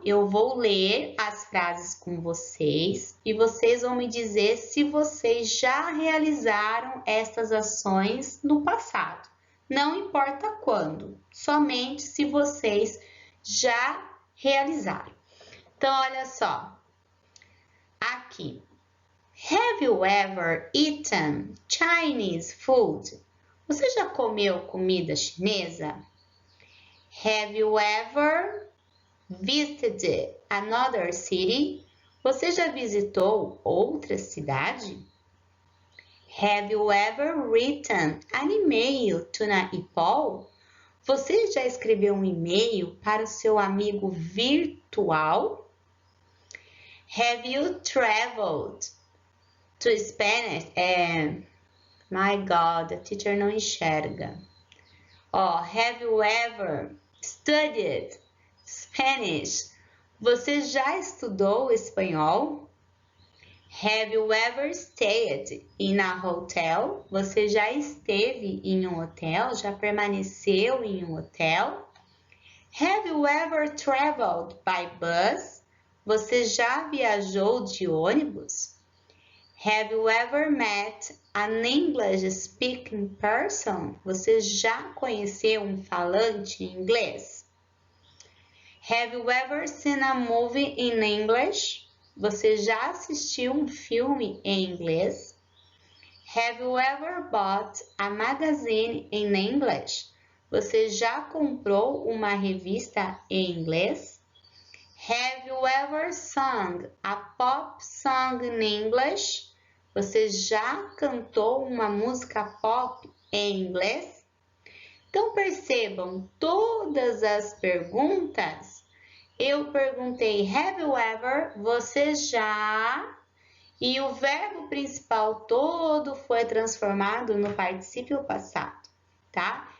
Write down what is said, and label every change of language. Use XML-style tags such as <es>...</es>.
<pt>Eu vou ler as frases com vocês e vocês vão me dizer se vocês já realizaram essas ações no passado. Não importa quando, somente se vocês já realizaram. Então, olha só. Aqui.</pt> <en>Have you ever eaten Chinese food?</en> <pt>Você já comeu comida chinesa?</pt> <en>Have you ever visited another city?</en> <pt>Você já visitou outra cidade?</pt> <en>Have you ever written an email to Paul?</en> <pt>Você já escreveu um e-mail para o seu amigo virtual?</pt> <en>Have you traveled to Spanish? My God,</en> <pt>a teacher não enxerga.</pt> <en>Have you ever studied Spanish?</en> <pt>Você já estudou espanhol?</pt> <en>Have you ever stayed in a hotel?</en> <pt>Você já esteve em um hotel? Já permaneceu em um hotel?</pt> <en>Have you ever traveled by bus?</en> <pt>Você já viajou de ônibus?</pt> <en>Have you ever met an English speaking person?</en> <pt>Você já conheceu um falante inglês?</pt> <en>Have you ever seen a movie in English?</en> <pt>Você já assistiu um filme em inglês?</pt> <en>Have you ever bought a magazine in English?</en> <pt>Você já comprou uma revista em inglês?</pt> <en>Have you ever sung a pop song in English?</en> <pt>Você já cantou uma música pop em inglês? Então percebam, todas as perguntas, eu perguntei have you ever, você já, e o verbo principal todo foi transformado no particípio passado, tá?</pt>